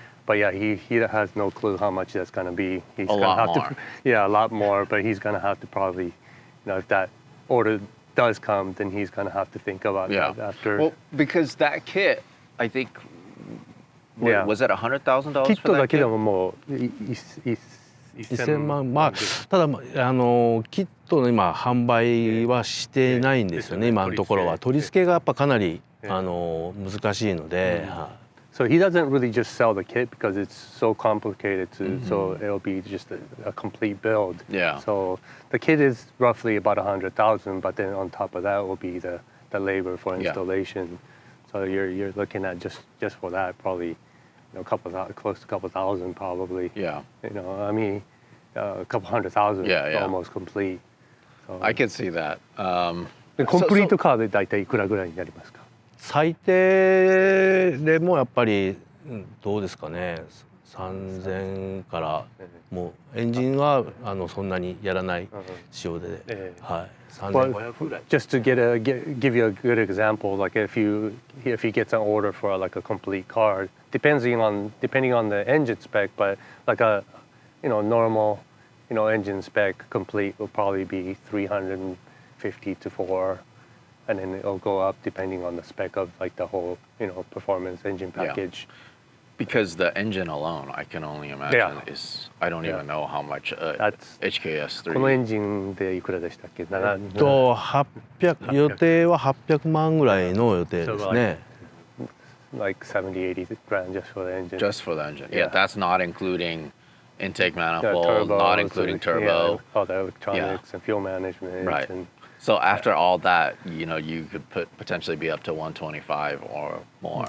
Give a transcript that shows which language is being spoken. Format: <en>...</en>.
<en>But yeah, he has no clue how much that's going to be. He's A lot more. Yeah, a lot more. But he's going to have to probably, if that order does come, then he's going to have to think about that after. Well, because that kit, I think, Yeah. was it $100,000</en> <ja>キッ</ja> <en>for</en> <ja>トだ</ja> <en>that</en> <ja>けで</ja> <en>kit?</en> <ja>ももう 1000万まあただキットの今販売はしてないんですよね、今のところは。取り付けがやっぱかなり難しいので。</ja> <en>So he doesn't really just sell the kit because it's so complicated so it'll be just a complete build. Yeah. So the kit is roughly about 100,000, but then on top of that will be the labor for installation. So you're looking at just for that probably close to a couple thousand probably. Yeah. I mean a couple 100,000 almost complete. So, I could see that.</en> <ja>コンプリートカーでだいたいいくらぐらいになりますか？最低でもやっぱりどうですかね、3000からもうエンジンはそんなにやらない仕様で、はい、3500ぐらい。</ja> <en>Just to give you a good example, like if he gets an order for like a complete car, depending on the engine spec, but like a normal engine spec complete will probably be 350 to 4. And then it'll go up depending on the spec of like the whole, performance engine package. Yeah. Because the engine alone, I can only imagine is, I don't even know how much HKS3.</en> <ja>このエンジンでいくらでしたっけ？800予定は800万ぐらいの予定ですね。</ja> <en>Like 70-80 grand just for the engine. Just for the engine. Yeah, that's not including intake manifold, turbo, not including turbo. All the electronics and fuel management. Right. And, so after all that, you could potentially be up to 125 or more.</en>